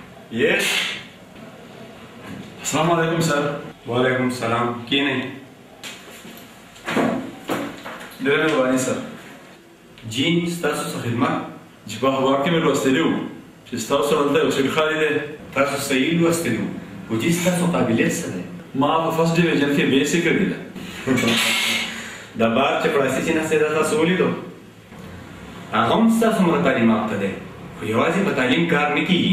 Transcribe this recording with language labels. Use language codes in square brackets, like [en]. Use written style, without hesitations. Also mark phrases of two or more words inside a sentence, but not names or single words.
[ur] यस। السلام علیکم سر. وعلیکم سلام۔ کی نہیں [ps] ډېره مهرباني सर। जी ستاسو څه خدمت؟ چې په اخبار کې مې لوستلي وو چې ستاسو هلته یو سړي خالي دی. تاسو صحیح لوستلي وو، خو جی ستاسو قابلیت څه دی؟ ما په [en] first division [ps] کې بیسې کړې ده. د بار چې پړاسي چې نسته دا تاسو ولیدو، هغه هم ستاسو مره تعلیم یافته دی، خو یوازې په تعلیم کار نه کېږي.